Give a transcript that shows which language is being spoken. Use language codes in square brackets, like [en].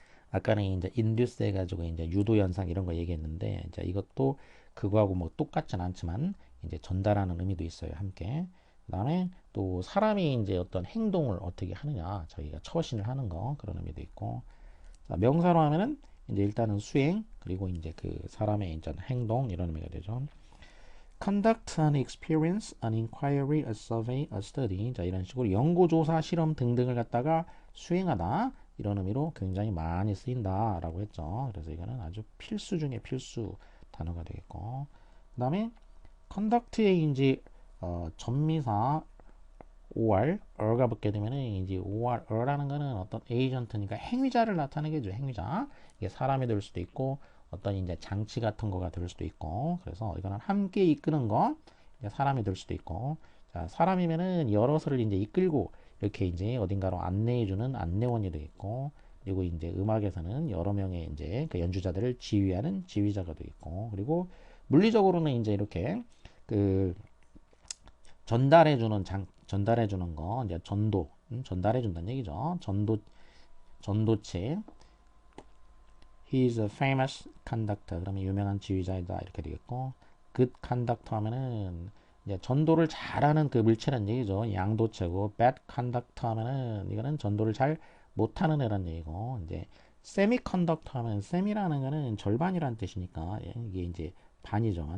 [ko] 아까는 이제 인듀스 해가지고 이제 유도 현상 이런 거 얘기했는데 이제 이것도 그거하고 뭐 똑같진 않지만 이제 전달하는 의미도 있어요. 함께. 그다음에 또 사람이 이제 어떤 행동을 어떻게 하느냐 저희가 처신을 하는 거 그런 의미도 있고 자, 명사로 하면은 이제 일단은 수행 그리고 이제 그 사람의 이제 행동 이런 의미가 되죠. [en] Conduct an experience, an inquiry, a survey, a study. [ko] 자, 이런 식으로 연구조사, 실험 등등을 갖다가 수행하다. 이런 의미로 굉장히 많이 쓰인다라고 했죠. 그래서 이거는 아주 필수 중에 필수 단어가 되겠고. 그 다음에 conduct의 이제 전미사 or, or가 붙게 되면은 이제 or라는 거는 어떤 에이전트니까 행위자를 나타내겠죠. 행위자. 이게 사람이 될 수도 있고 어떤 이제 장치 같은 거가 될 수도 있고 그래서 이거는 함께 이끄는 거 사람이 될 수도 있고 자 사람이면은 여럿을 이제 이끌고 이렇게 이제 어딘가로 안내해주는 안내원이 되겠고 그리고 이제 음악에서는 여러 명의 이제 그 연주자들을 지휘하는 지휘자가 되겠고 그리고 물리적으로는 이제 이렇게 그 전달해주는 거 이제 전도 전달해준다는 얘기죠. [en] 전도체 He is a famous conductor. [ko] 그러면 유명한 지휘자이다 이렇게 되겠고 good conductor 하면은 이제 전도를 잘하는 그 물체란 얘기죠. 양도체고 bad conductor 하면은 이거는 전도를 잘 못하는 애란 얘기고 이제 semiconductor 하면 semi라는 거는 절반이란 뜻이니까 이게 이제 반이죠.